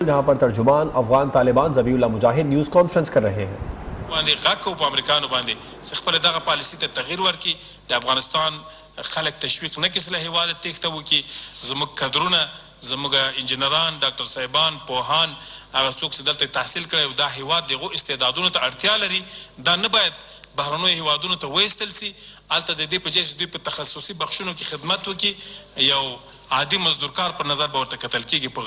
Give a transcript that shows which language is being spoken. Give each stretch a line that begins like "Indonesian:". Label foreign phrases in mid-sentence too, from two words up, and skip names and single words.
Urdu: جہاں پر ترجمان افغان طالبان ذبیح اللہ مجاہد نیوز کانفرنس کر رہے ہیں.
Pashto: باندې غاکو په امریکانو باندې خپل دغه پالیسی ته تغییر ورکړي د افغانستان خلک تشویق نه کړي له هیواده تېښته وکړي زموږ کدرونه زموږ انجینران ډاکټر صاحبان پوهان هغه څوک چې دلته تحصیل کړی او دا هیواد دغو استعدادونو ته اړتیا لري دا نه باید بهرنیو هیوادونو ته وایستل سي هلته د دې په ځای چې دوی په تخصصي بخشونو کې خدمت وکړي یو عادي مزدورکار پر نظر به ورته کتل کېږي په